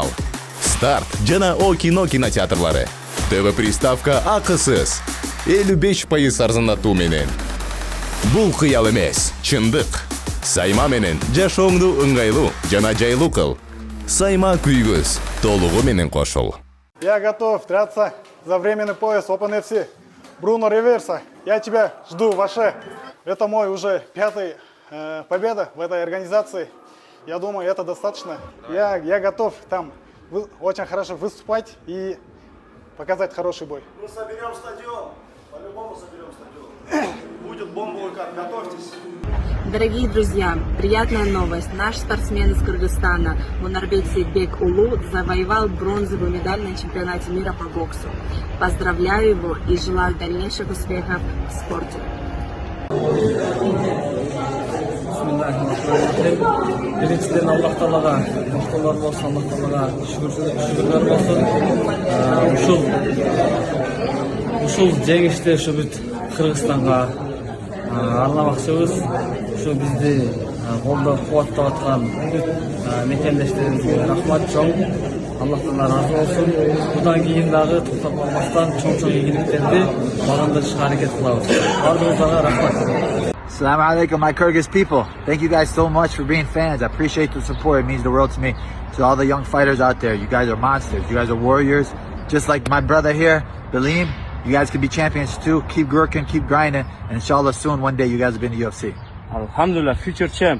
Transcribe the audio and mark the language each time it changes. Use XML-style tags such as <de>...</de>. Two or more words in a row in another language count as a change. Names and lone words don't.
<ky>Старт жана О кино кинотеатрлары. ТВ приставка акысыз. 55% арзандатуу менен. Бул кыял эмес, чындык. Сайма менен жашооңду ыңгайлуу жана жайлуу кыл. Сайма күйгүз, толугу менен кошул.</ky> <ru>Я готов драться за временный пояс OpenFC. Бруно Реверса, я тебя жду, Ваше. Это мой уже 5-й победа в этой организации. Я думаю, это достаточно. Я готов там очень хорошо выступать и показать хороший бой. Мы соберем стадион. По-любому соберем стадион. Будет бомбовый кар, готовьтесь. Дорогие друзья, приятная новость. Наш спортсмен из Кыргызстана Мунарбек Сейтбек Улу завоевал бронзовую медаль на чемпионате мира по боксу. Поздравляю его и желаю дальнейших успехов в спорте.</ru> <ky>Биринчиден Аллах Таалага мактоолор болсун, Аллах Таалага шүгүрлөр болсун. Ушул жеңишти ушу бүт Кыргызстанга арнамакчыбыз. Ушу бизди колдоп кубаттап аткан бүт мекендештерибизге рахмат чоң. Аллах Таала разы болсун. Будан кийин дагы токтоп калбастан чоң ийгиликтерди багындырышка аракет кылабыз. Бардыгыңыздарга рахмат.</ky> <ar>السلام عليكم,</ar> <en>my Kyrgyz people. Thank you guys so much for being fans. I appreciate the support. It means the world to me. To all the young fighters out there, you guys are monsters. You guys are warriors. Just like my brother here, Baleem, you guys can be champions too. Keep working, keep grinding. And inshallah soon, one day, you guys will be in the UFC. Alhamdulillah, future champ.</en>